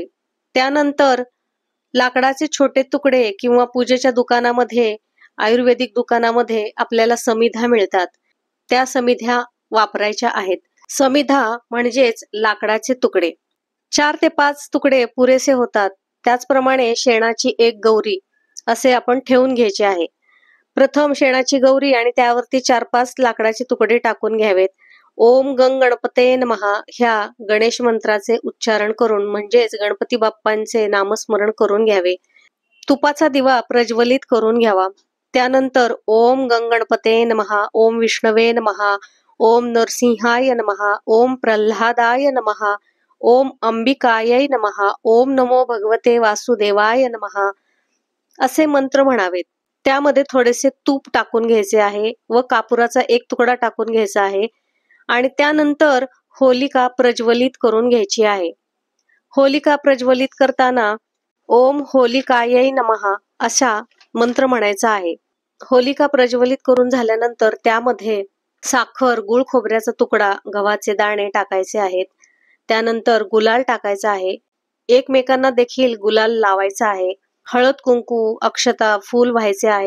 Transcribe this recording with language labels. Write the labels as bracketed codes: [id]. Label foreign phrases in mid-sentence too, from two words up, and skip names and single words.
[mr] त्यानंतर लाकडाचे छोटे तुकडे किंवा पूजेच्या दुकानामध्ये, आयुर्वेदिक दुकानामध्ये आपल्याला समिधा मिळतात, त्या समिध्या वापरायच्या आहेत. समिधा म्हणजेच लाकडाचे तुकडे. 4 ते 5 तुकडे पुरेसे होतात. त्याचप्रमाणे शेणाची एक गौरी असे आपण ठेवून घ्यायचे आहे. प्रथम शेणाची गौरी आणि त्यावरती 4-5 लाकडाचे तुकडे टाकून घ्यावेत. [sa] ओम गंग गणपते नमः [mr] ह्या गणेश मंत्राचे उच्चारण करून म्हणजेच गणपती बाप्पांचे नामस्मरण करून घ्यावे. तुपाचा दिवा प्रज्वलित करून घ्यावा. [sa] त्यानंतर ओम गंग गणपते नमः, ओम विष्णवे नमः, ओम नरसिंहाय नमः, ओम प्रल्हादाय नमः, ओम अंबिकायै नमः, ओम नमो भगवते वासुदेवाय नमः [mr] असे मंत्र म्हणावेत. त्यामध्ये थोडेसे तूप टाकून घ्यायचे आहे व कापुराचा एक तुकडा टाकून घ्यायचा आहे आणि त्यानंतर होलिका प्रज्वलित करून घ्यायची आहे. होलिका प्रज्वलित करताना [sa] ओम होलिकायै नमः [mr] असा मंत्र म्हणायचा आहे. होलिका प्रज्वलित करून झाल्यानंतर त्यामध्ये साखर, गुळ खोबऱ्याचा तुकडा, गव्हाचे दाणे टाकायचे आहेत. त्यानंतर गुलाल टाकायचा आहे. एकमेकांना देखील गुलाल लावायचा आहे. हळद, कुंकू, अक्षता, फूल व्हायचे आहे.